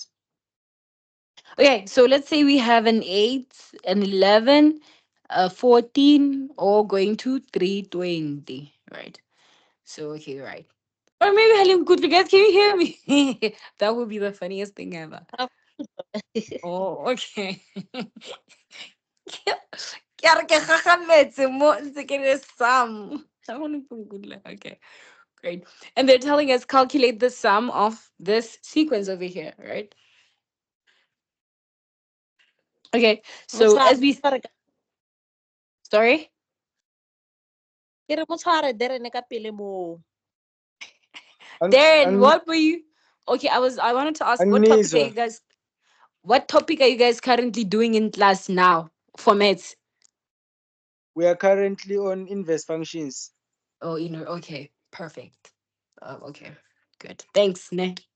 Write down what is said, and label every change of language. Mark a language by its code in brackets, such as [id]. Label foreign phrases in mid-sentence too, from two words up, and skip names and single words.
[en] Okay, so let's say we have an 8, an 11, a 14, or going to 320, right? So, okay, right. Or maybe Halim Good, you guys, can you hear me? That would be the funniest thing ever. Oh, okay. [tn] Ke a re ke gagametse mo ntse ke le sum. [en] Okay, great. And they're telling us calculate the sum of this sequence over here, right? Okay, so as we sorry. [tn] Ke re mo tshware Darren ka pele moo. [en] Darren, what were you? Okay, I wanted to ask what topic are you [zu] Angizwa. [en] guys what topic are you guys currently doing in class now for maths? We are currently on inverse functions. Oh, okay, perfect. Okay, good. Thanks, Ne.